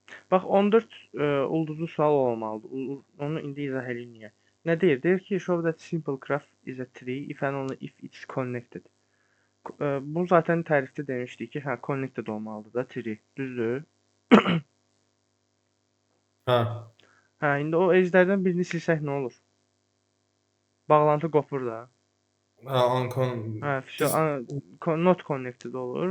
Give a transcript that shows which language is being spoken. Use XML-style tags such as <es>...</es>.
<az>Bax 14 ulduzlu sual olmalıdır. Onu indi izah edeyim niyə. Nə deyir? Deyir ki,</az> <en>show that simple graph is a tree if and only if it's connected.</en> <az>Bu zaten tərifdə demişdik ki, hə connected olmalıdır da tree. Düzdür? Hə. Hə, indi o edgelərdən birini silsək nə olur? Bağlantı qopur da. Hə, uncon. Hə,</az> <en>not connected</en> <az>olur.</az>